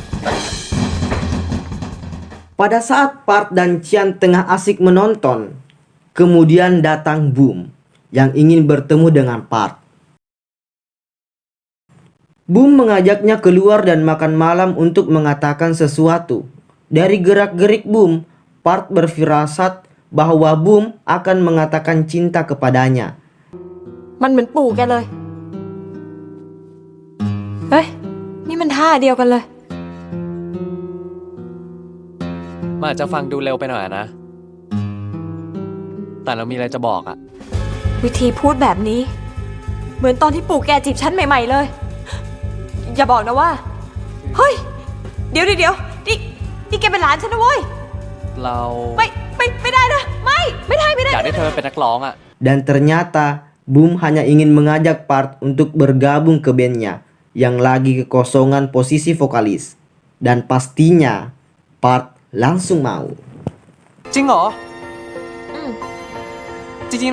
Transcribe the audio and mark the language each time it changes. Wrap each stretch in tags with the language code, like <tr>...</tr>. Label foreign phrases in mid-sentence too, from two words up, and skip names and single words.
<id>Pada saat Part dan Chan tengah asik menonton, kemudian datang Boom yang ingin bertemu dengan Part. Boom mengajaknya keluar dan makan malam untuk mengatakan sesuatu. Dari gerak-gerik Boom, Part berfirasat bahwa Boom akan mengatakan cinta kepadanya.</id> <th>มันเหมือนปู่แกเลย เฮ้ย นี่มันท่าเดียวกันเลย มันอาจจะฟังดูเร็วไปหน่อยนะ แต่เรามีอะไรจะบอกอะ วิธีพูดแบบนี้ เหมือนตอนที่ปู่แกจีบฉันใหม่ๆเลย อย่าบอกนะว่า เฮ้ย เดี๋ยวนี่แกเป็นหลานฉันนะเว้ย เรา ไม่ได้นะ ไม่ได้ อยากได้เธอเป็นนักร้องอะ</th> <id>Dan ternyata Boom hanya ingin mengajak Part untuk bergabung ke bandnya yang lagi kekosongan posisi vokalis. Dan pastinya Part langsung mau.</id> <th>จริงเหรอ จริงๆนะ</th>